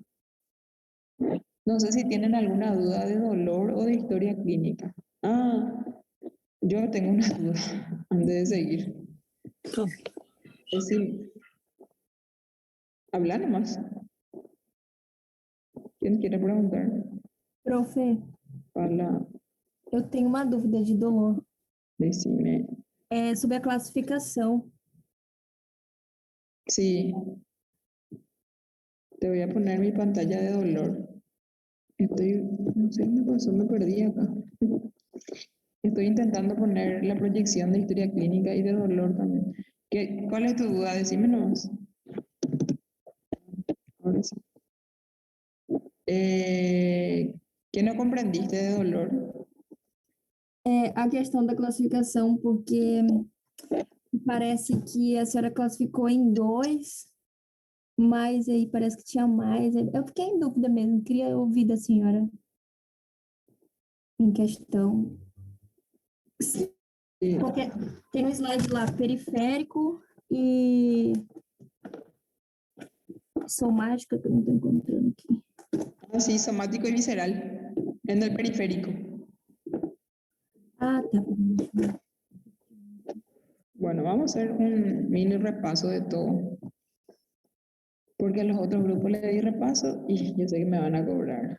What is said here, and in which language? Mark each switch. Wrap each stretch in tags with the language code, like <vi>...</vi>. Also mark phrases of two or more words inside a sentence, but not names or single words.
<es>No sé si tienen alguna duda de dolor o de historia clínica. Ah, yo tengo una duda antes de seguir. Es decir, habla nomás. ¿Quién quiere preguntar?</es> <pt>Profe, Fala, eu tenho uma dúvida de dolor.</pt> <es>decime.</es> <pt>É sobre a classificação.</pt> <es>Sí, te voy a poner mi pantalla de dolor. No sé qué me pasó, me perdí acá. Estoy intentando poner la proyección de historia clínica y de dolor también. ¿Cuál es tu duda? Decime nomás. Ahora sí. ¿Qué no comprendiste de dolor?</es> <pt>É a questão da classificação, porque parece que a senhora classificou em 2, mas aí parece que tinha mais. Eu fiquei em dúvida mesmo, queria ouvir da senhora em questão.</pt> <es>Sí.</es> <pt>Porque tem um slide lá, periférico e somática, que eu não estou encontrando aqui.</pt> <es>Ah, sí, somático y visceral, en el periférico.</es> <pt>Ah, tá.</pt> <es>Bueno, vamos a hacer un mini repaso de todo. Porque a los otros grupos le di repaso y yo sé que me van a cobrar.</es>